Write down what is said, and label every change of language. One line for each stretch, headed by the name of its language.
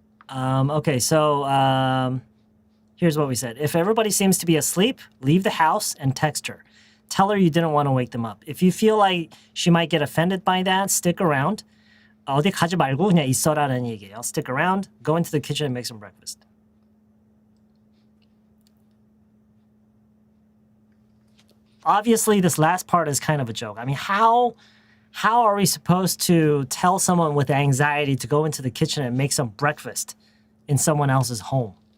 English: Okay, so here's what we said. If everybody seems to be asleep, leave the house and text her. Tell her you didn't want to wake them up. If you feel like she might get offended by that, stick around.
Korean: 어디 가지 말고 그냥 있어라는 얘기예요.
English: Stick around, go into the kitchen and make some breakfast. Obviously, this last part is kind of a joke. I mean, how are we supposed to tell someone with anxiety to go into the kitchen and make some breakfast in someone else's home?